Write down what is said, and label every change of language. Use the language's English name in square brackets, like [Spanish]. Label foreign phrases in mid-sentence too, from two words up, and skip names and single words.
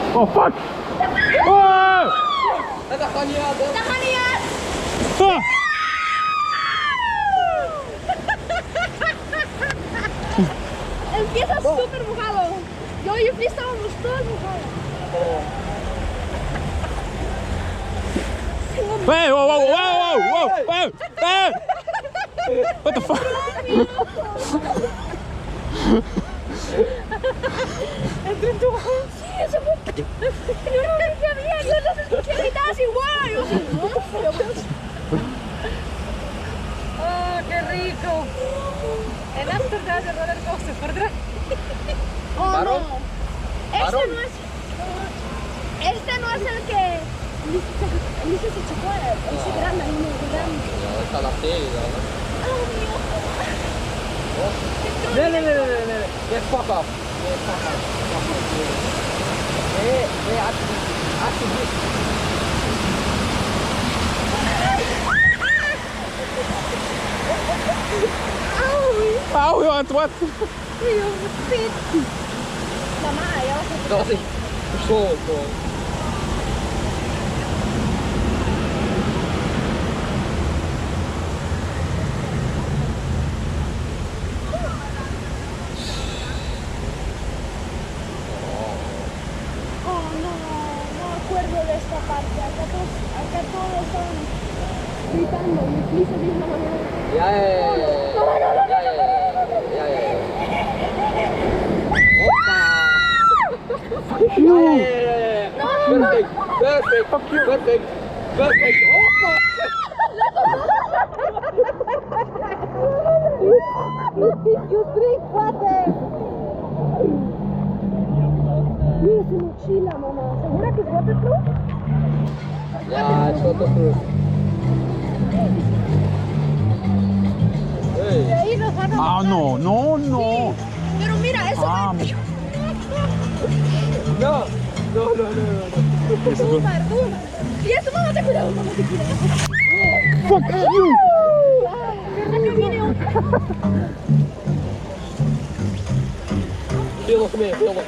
[English] Oh fuck! Oh! [Dutch] Dat gaat niet uit. Dat gaat niet uit! Ah! [Spanish] Empieza súper mojado. Yo y Fli estábamos todos mojados. [English] Hey, whoa, whoa, whoa, whoa, whoa, hey! What the fuck? [Spanish] Sí, eso fue. Yo no lo dije bien, yo los escuché gritar así, ¡guau! Yo así, ¿no? ¡Oh, qué rico! En Amsterdam de [English] roller coaster, [Spanish] por atrás. Oh, ¿Varón? no. ¿Varón? Este no es el que Lisa se chocó, ese grande, uno grande. Ja, está la serie dan. Oh, mi ojo. [Dutch] Nee. Nee, fuck af. Nee, fuck af. Nee, alsjeblieft. Auw, joh, het wordt. [Spanish] Mamá, ya vas a... [Dutch] Dat was echt persoonlijk gewoon. [Spanish] Oh, no me acuerdo de esta parte. Acá todos están gritando. Mi Fli se dijo, [Dutch] Ja. Perfect. Hoppa! [English] You drink water. [Spanish] Mira su mochila, mamá. ¿Segura que es waterproof? [Dutch] Ja, het is waterproof. Hey. [Spanish] De ahí nos van a... Ah, no. Pero mira, eso Ah, va... No. Toma. Y eso, mamá, te cuidado, mamá, te cuidado. [English] fuck you! [Spanish] ¿Verdad que viene un... [Dutch] Veel nog meer.